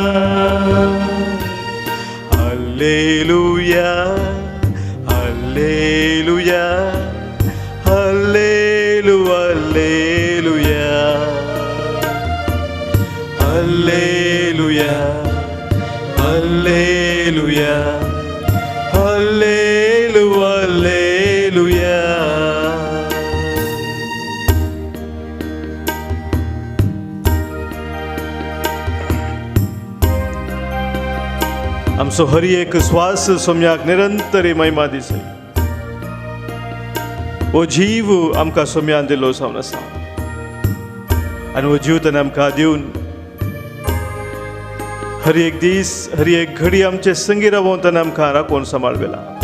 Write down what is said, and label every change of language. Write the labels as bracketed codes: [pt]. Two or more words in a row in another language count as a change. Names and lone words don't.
[kn] ಹಲ್ಲೇಲುಯಾ ಹಲ್ಲೇಲುಯಾ ಹಲ್ಲೇಲು ಹಲ್ಲೇಲುಯಾ ಹಲ್ಲೇಲುಯಾ ಹಲ್ಲೇಲುಯಾ ಹಲ್ಲೇಲು ಹಲ್ಲೇಲುಯಾ. [kok] आमचो हर एक श्वास सोम्याक निरंतर महिमा दिसय. हो जीव आमकां सोम्यान दिलो जावन आसा आनी हो जीव ताणें आमकां दिवन हर एक दीस हर एक घडी आमचे संगी रावून ताणें आमकां राखून सांबाळवेला.